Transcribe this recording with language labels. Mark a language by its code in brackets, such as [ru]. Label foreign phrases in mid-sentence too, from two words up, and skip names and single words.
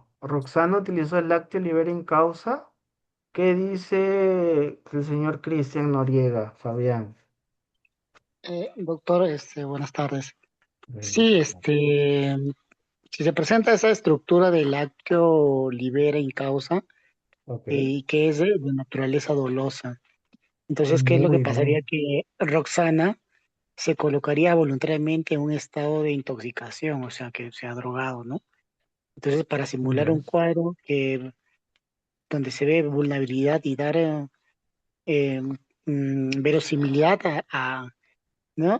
[es] Roxana utilizó el [la] lácteo libera en causa. [es] ¿Qué dice el señor Cristian Noriega, Fabián? Doctor, buenas tardes. Bueno, Sí, si se presenta esa estructura del [la] lácteo libera in causa [es] ok. y que es de naturaleza dolosa, entonces, ¿qué es lo que Muy pasaría? bien. Que Roxana se colocaría voluntariamente en un estado de intoxicación, o sea, que se ha drogado, ¿no? Entonces, para simular un Ya. cuadro donde se ve vulnerabilidad y dar eh, verosimilidad ¿no?